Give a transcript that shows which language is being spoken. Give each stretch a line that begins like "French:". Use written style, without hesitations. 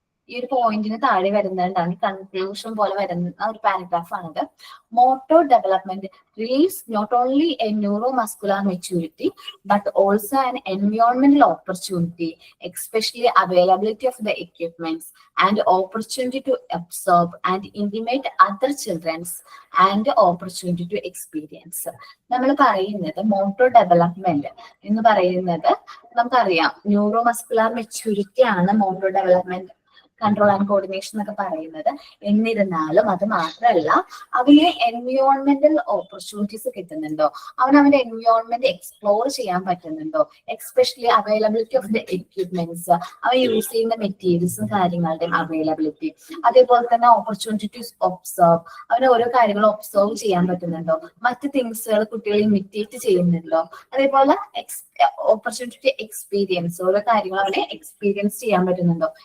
Malayalam: ഈ ഒരു പോയിന്റിന് താഴെ വരുന്നതാണ് കൺക്ലൂഷൻ പോലെ വരുന്ന ഒരു പാരഗ്രാഫ് ആണിത്.
English: Motor development relieves not only a neuromuscular maturity but also an environmental opportunity, especially availability of the equipments and opportunity to observe and intimate other children's and opportunity to experience.
Malayalam: നമ്മൾ പറയുന്നത് motor development എന്ന് പറയുന്നത് നമുക്കറിയാം neuromuscular maturity ആണ് motor development
English: control and coordination
Malayalam: എന്നൊക്കെ പറയുന്നത്. എന്നിരുന്നാലും അത് മാത്രമല്ല, അവന് എൻവിയോൺമെന്റൽ ഓപ്പർച്യൂണിറ്റീസ് കിട്ടുന്നുണ്ടോ, അവന്റെ എൻവിയോൺമെന്റ് എക്സ്പ്ലോർ ചെയ്യാൻ പറ്റുന്നുണ്ടോ,
English: especially availability of the equipments,
Malayalam: അവൻ യൂസ് ചെയ്യുന്ന മെറ്റീരിയൽസും കാര്യങ്ങളുടെയും അവൈലബിലിറ്റി, അതേപോലെ തന്നെ
English: opportunity to observe,
Malayalam: അവന് ഓരോ കാര്യങ്ങളും ഒബ്സർവ് ചെയ്യാൻ പറ്റുന്നുണ്ടോ, മറ്റ് തിങ്സുകൾ കുട്ടികൾ ഇമിറ്റേറ്റ് ചെയ്യുന്നുണ്ടോ, അതേപോലെ
English: opportunity to experience,
Malayalam: ഓരോ കാര്യങ്ങൾ അവനെ എക്സ്പീരിയൻസ് ചെയ്യാൻ പറ്റുന്നുണ്ടോ.